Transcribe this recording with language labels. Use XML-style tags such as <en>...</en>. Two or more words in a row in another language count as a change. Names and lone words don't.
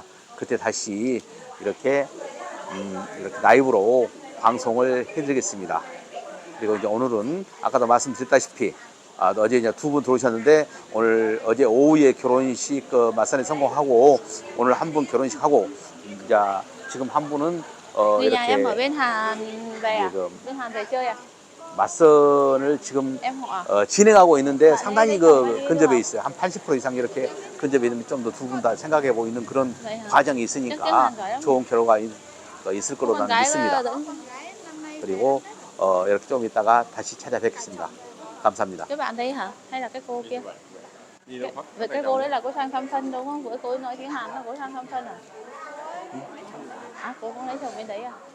<ko>그때 다시 이렇게 라이브로 방송을 해드리겠습니다. 그리고 이제 오늘은 아까도 말씀드렸다시피 어제 이제 두 분 들어오셨는데 오늘 어제 오후에 결혼식 맞선에 성공하고 오늘 한 분 결혼식 하고 이제 지금 한 분은</ko> <vi>Người nhà em ở</vi> <ko>이렇게</ko> <vi>bên Hàn về à?</vi> <ko>지금</ko> <vi>Bên Hàn về chơi à?</vi> <ko>맞선을 지금</ko> <vi>Em họ à?</vi> <ko>진행하고 있는데 상당히 근접해 있어요. 한 80% 이상 이렇게 근접해 있는데 좀 더 두 분 다 생각해 보고 있는 그런 과정이 있으니까 좋은 결과가 있을 거로</ko> <vi>Con</vi> <ko>나는</ko> <vi>gái</vi> <ko>믿습니다.</ko> <vi>dẫn</vi> <ko>그리고 이렇게 좀 이따가 다시 찾아뵙겠습니다. 감사합니다.</ko> <vi>cái bạn đấy hả? Hay là cái cô kia? Vậy cái cô đấy là cô sang thăm thân đúng không? Bữa cô ấy nói tiếng Hàn là cô sang thăm thân à? À, cô không lấy chồng bên đấy à?</vi>